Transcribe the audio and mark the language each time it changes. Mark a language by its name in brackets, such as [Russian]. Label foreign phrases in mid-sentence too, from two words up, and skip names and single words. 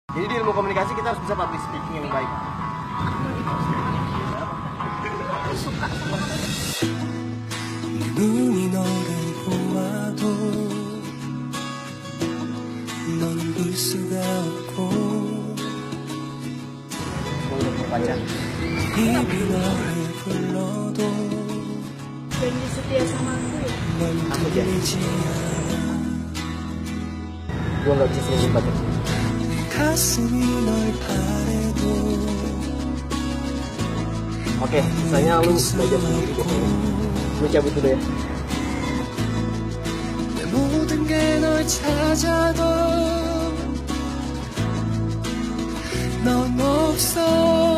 [Indonesian] Jadi di ilmu komunikasi kita harus bisa [English] public speaking [Indonesian] yang baik. Aku suka sama [Korean] 눈이 너를 보아도 넌 볼 수가 없고 [Indonesian] Gue udah punya pacar. [Korean] 입이 너를 불러도 [Indonesian] janji setia sama aku ya. [Korean] 넌 들리지 않아 [Indonesian] Gue nggak bisa senyum pacar. [Korean] 가슴이 널 바래도 [Indonesian] Oke, misalnya lu belajar sendiri deh. Gue cabut dulu ya. [Korean] 내 모든 게 널 찾아도 넌 없어